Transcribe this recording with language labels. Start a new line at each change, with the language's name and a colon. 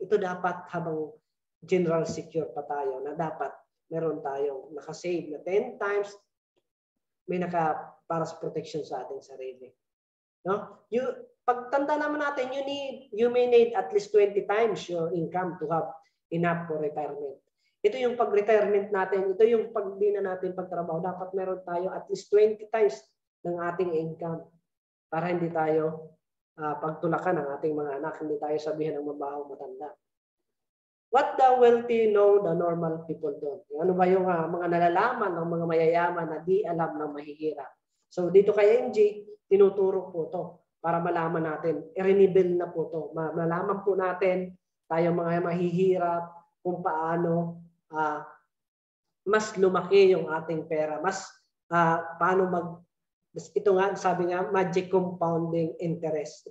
Filipino: Ito dapat habang general secure pa tayo na dapat meron tayong nakasave na 10 times may para sa protection sa ating sarili. No? Pagtanda naman natin,
English: you may need at least 20 times your income to have enough for retirement.
Filipino: Ito yung pag-retirement natin, ito yung pag di na natin pagtrabaho, dapat meron tayo at least 20 times ng ating income para hindi tayo pagtulakan ng ating mga anak, hindi tayo sabihan ng mabaho matanda.
English: What the wealthy know, the normal people don't.
Filipino: Ano ba yung mga nalalaman ng mga mayayaman na di alam ng mahihirap? So dito kay MG, tinuturo po to para malaman natin, i-renewable na po to. Malaman po natin tayo mga mahihirap kung paano mas lumaki yung ating pera, mas paano ito nga, sabi nga, magic compounding interest.